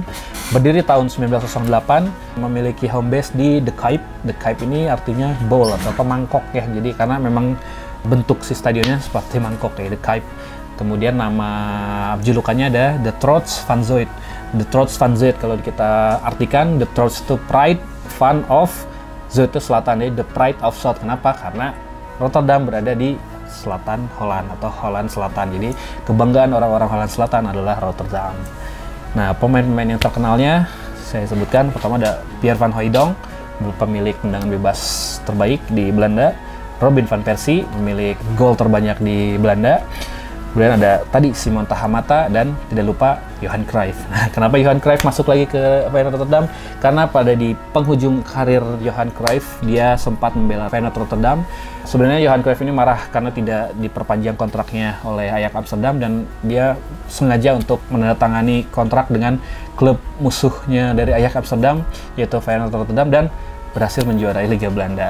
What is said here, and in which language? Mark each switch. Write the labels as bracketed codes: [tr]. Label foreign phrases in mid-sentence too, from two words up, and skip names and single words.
[id] Berdiri tahun 1908, memiliki [en] home base [id] di The Kuip. The Kuip ini artinya bowl atau mangkok ya. Jadi karena memang bentuk si stadionnya seperti mangkok ya, The Kuip. Kemudian nama julukannya ada The Trots van Zuid. The Trots van Zuid kalau kita artikan, The Trots itu pride, van of, Zuid itu selatan, jadi [en] The Pride of South. [id] Kenapa? Karena Rotterdam berada di selatan Holland atau Holland Selatan. Jadi kebanggaan orang-orang Holland Selatan adalah Rotterdam. Nah, pemain-pemain yang terkenalnya saya sebutkan, pertama ada Pierre van Hooijdonk, pemilik tendangan bebas terbaik di Belanda. Robin van Persie, pemilik gol terbanyak di Belanda. Kemudian ada tadi Simon Tahamata dan tidak lupa Johan Cruyff. Nah, kenapa Johan Cruyff masuk lagi ke Feyenoord Rotterdam? Karena pada di penghujung karir Johan Cruyff, dia sempat membela Feyenoord Rotterdam. Sebenarnya Johan Cruyff ini marah karena tidak diperpanjang kontraknya oleh Ajax Amsterdam dan dia sengaja untuk menandatangani kontrak dengan klub musuhnya dari Ajax Amsterdam, yaitu Feyenoord Rotterdam, dan berhasil menjuarai Liga Belanda.